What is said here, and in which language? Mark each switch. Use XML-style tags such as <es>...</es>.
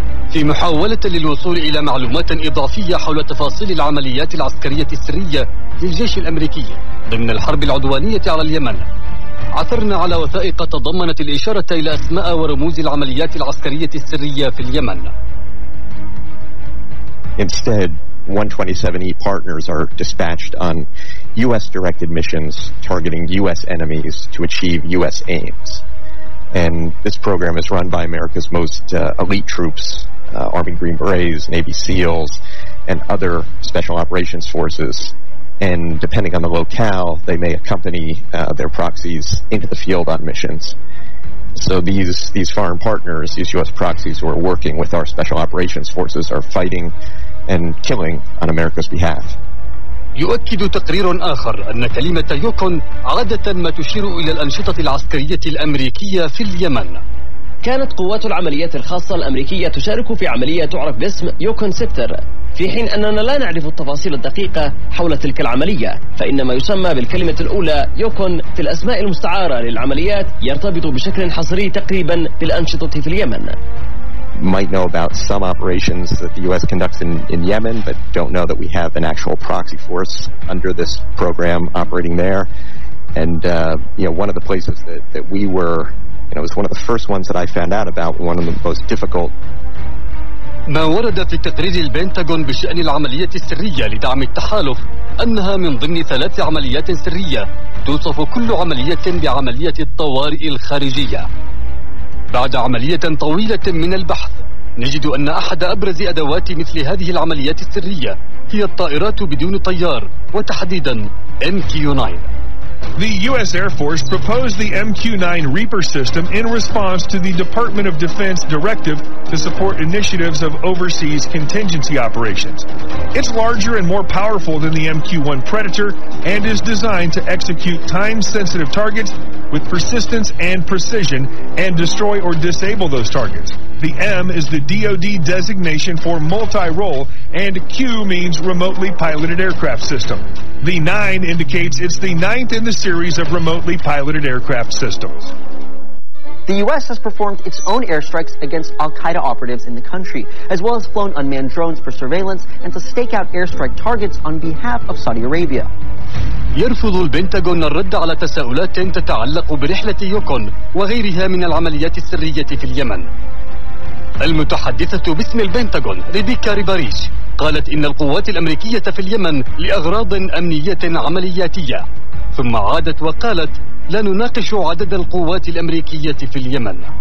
<ar>في محاولة للوصول إلى معلومات إضافية حول تفاصيل العمليات العسكرية السرية للجيش الأمريكي ضمن الحرب العدوانية على اليمن، عثرنا على وثائق تضمنت الإشارة إلى أسماء ورموز العمليات العسكرية السرية في اليمن.</ar> <en>Instead, 127E partners are dispatched on US-directed missions targeting US enemies to achieve US aims. And this program is run by America's most elite troops, Army Green Berets, Navy SEALs, and other special operations forces. And depending on the locale, they may accompany their proxies into the field on missions. So these foreign partners, these U.S. proxies who are working with our special operations forces, are fighting and killing on America's behalf.</en> <ar>يؤكد تقرير آخر أن كلمة يوكون عادة ما تشير إلى الأنشطة العسكرية الأمريكية في اليمن. كانت قوات العمليات الخاصة الأمريكية تشارك في عملية تعرف باسم يوكون سبتر، في حين أننا لا نعرف التفاصيل الدقيقة حول تلك العملية، فإنما يسمى بالكلمة الأولى يوكون في الأسماء المستعارة للعمليات يرتبط بشكل حصري تقريبا بالأنشطة في اليمن.</ar> <en>Might know about some operations that the U.S. conducts in Yemen, but don't know that we have an actual proxy force under this program operating there. And you know, one of the places that we were, you know, it was one of the first ones that I found out about, one of the most difficult.</en> <ar>ما ورد في تقرير البنتاغون بشأن العملية السرية لدعم التحالف أنها من ضمن ثلاث عمليات سرية توصف كل عملية بعملية الطوارئ الخارجية. بعد عملية طويلة من البحث نجد أن أحد أبرز أدوات مثل هذه العمليات السرية هي الطائرات بدون طيار وتحديدا MQ-9.</ar> <en>The U.S. Air Force proposed the MQ-9 Reaper system in response to the Department of Defense directive to support initiatives of overseas contingency operations. It's larger and more powerful than the MQ-1 Predator and is designed to execute time-sensitive targets with persistence and precision and destroy or disable those targets. The M is the DoD designation for multi-role, and Q means remotely piloted aircraft system. The 9 indicates it's the 9th in the series of remotely piloted aircraft systems. The U.S. has performed its own airstrikes against al-Qaeda operatives in the country, as well as flown unmanned drones for surveillance and to stake out airstrike targets on behalf of Saudi Arabia.</en> <ar>يرفض البنتاغون الرد على تساؤلات تتعلق برحلة يوكون وغيرها من العمليات السرية في اليمن. المتحدثة باسم البنتاغون ريبيكا ريباريش قالت إن القوات الأمريكية في اليمن لأغراض أمنية عملياتية، ثم عادت وقالت لا نناقش عدد القوات الأمريكية في اليمن.</ar>